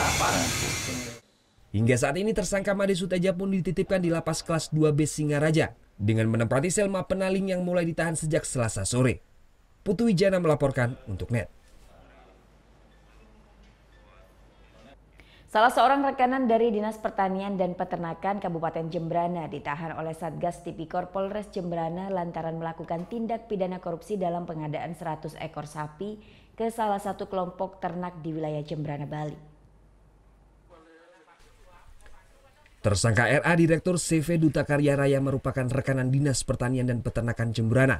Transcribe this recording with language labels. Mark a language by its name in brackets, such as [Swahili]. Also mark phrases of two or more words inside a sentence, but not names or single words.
[Indonesian] Hingga saat ini tersangka Made Suteja pun dititipkan di lapas kelas 2B Singaraja dengan menempati sel Mapenaling yang mulai ditahan sejak Selasa sore. Putu Wijana melaporkan untuk NET. Salah seorang rekanan dari Dinas Pertanian dan Peternakan Kabupaten Jembrana ditahan oleh Satgas Tipikor Polres Jembrana lantaran melakukan tindak pidana korupsi dalam pengadaan 100 ekor sapi ke salah satu kelompok ternak di wilayah Jembrana, Bali. Tersangka RA, Direktur CV Duta Karya Raya, merupakan rekanan Dinas Pertanian dan Peternakan Jembrana.